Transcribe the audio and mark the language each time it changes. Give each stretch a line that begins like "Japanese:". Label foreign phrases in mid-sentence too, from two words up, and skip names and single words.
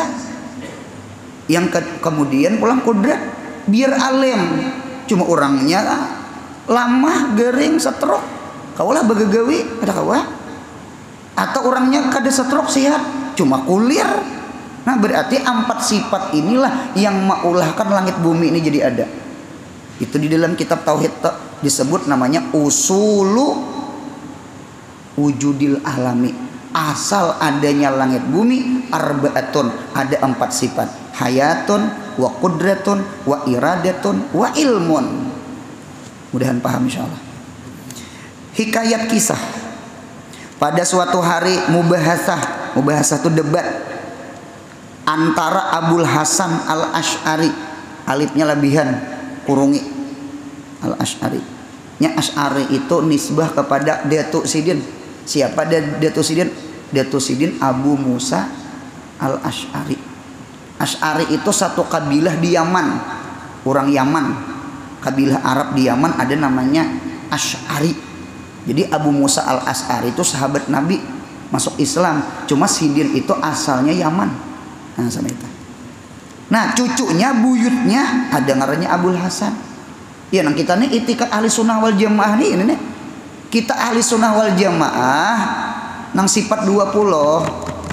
Banjar: Yang kemudian pulang kudrat biar alim cuma orangnya lamah gering stroke kaulah bagagawi ada kawa atau orangnya kada stroke sehat cuma kulir.
Indonesian: Nah berarti 4 sifat inilah yang maulahkan langit bumi ini jadi ada. Itu di dalam kitab tauhid disebut namanya
Arabic: usulu wujudil alami,
Indonesian: asal adanya langit bumi arbaatun, ada 4 sifat,
Arabic: hayatun wa qudratun wa iradatun wa ilmun.
Indonesian: Mudahan paham insyaallah. Hikayat kisah pada suatu hari mubahasah itu debat antara Abul Hasan Al Ash'ari,
Banjar: alifnya labihan kurungi
Indonesian: Al Ash'ari nya Ash'ari itu nisbah kepada Datuk Sidin Siapa Datuk Sidin? Datuk Sidin Abu Musa al-Asy'ari. Asy'ari itu satu kabilah di Yaman, orang Yaman, kabilah Arab di Yaman ada namanya Asy'ari. Jadi Abu Musa al-Asy'ari itu sahabat Nabi, masuk Islam. Cuma Sidin itu asalnya Yaman. Nah, sama itu. Nah, cucunya, buyutnya ada ngarannya Abul Hasan. Ya, nang kita nih itikat
Arabic: ahli sunnah wal jamaah
Indonesian: nih, ini nih. Kita
Arabic: ahli sunnah wal jamaah
Indonesian: nang sifat 20.